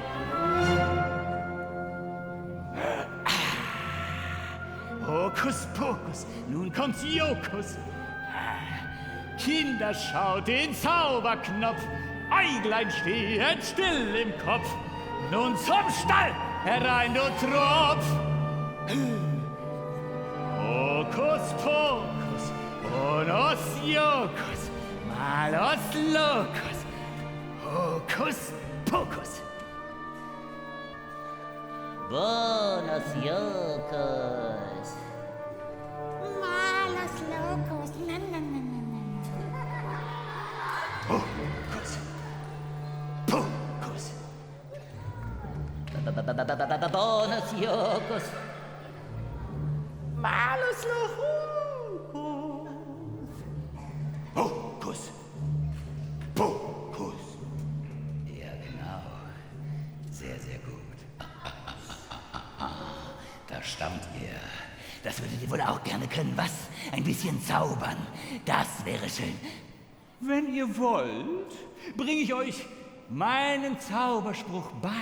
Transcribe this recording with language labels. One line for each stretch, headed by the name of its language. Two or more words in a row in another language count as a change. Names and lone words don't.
German: Hokus Pokus, nun kommt Jokus. Kinder, schaut den Zauberknopf. Eiglein stehen still im Kopf. Nun zum Stall, herein, du Tropf. Hokus Pokus, Bonus Jokus, Malus Locus, Hokus Pokus. Bonus Jokus. Malus locus. Na, na, na, na, na. Hokus Pokus. Bonus Jokus. Malus Locus. Hokus Pokus. Ja, genau. Sehr, sehr gut. Da staunt ihr. Das würdet ihr wohl auch gerne können, was? Ein bisschen zaubern. Das wäre schön. Wenn ihr wollt, bringe ich euch meinen Zauberspruch bei.